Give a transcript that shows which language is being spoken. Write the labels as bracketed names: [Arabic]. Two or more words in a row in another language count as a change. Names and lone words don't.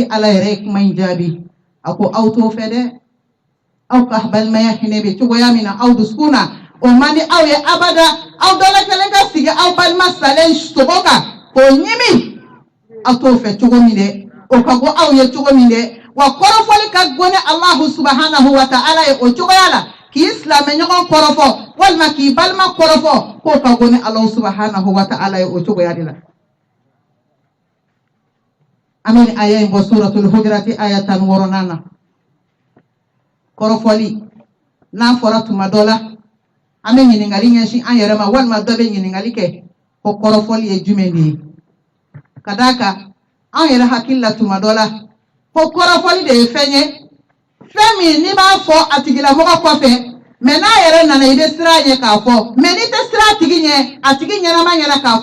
[Bambara] Ala yɛrɛ ye kuma in jaabi a ko aw t'o fɛ dɛ aw ka balimaya hinɛ bɛ cogoya min na aw dusukun na o man di aw ye abada aw dala kelen ka sigi aw balima salen sogo kan k'o ɲimi aw t'o fɛ cogo min dɛ o ka go aw ye cogo min dɛ wa kɔrɔfɔli ka go ni Allah [Arabic] سبحانه وتعالى [Bambara] ye o cogoya la k'i silamɛ ɲɔgɔn kɔrɔfɔ walima k'i balima kɔrɔfɔ k'o ka go ni Allah [Arabic] سبحانه وتعالى [Bambara] ye o cogoya de la amin aya in bɔ suratul hujurati aya 16 na kɔrɔfɔli n'a fɔra tuma dɔ la an bɛ ɲininkali ɲɛsin an yɛrɛ ma walima dɔ bɛ ɲininkali kɛ ko kɔrɔfɔli ye jumɛn de ye ka d'a kan an yɛrɛ hakili la tuma dɔ la ko kɔrɔfɔli de ye fɛn ye fɛn min n'i b'a fɔ a tigilamɔgɔ kɔfɛ mais n'a yɛrɛ nana i bɛ siran a ɲɛ k'a fɔ mais n'i tɛ siran a tigi ɲɛ a tigi ɲɛnama ɲɛna k'a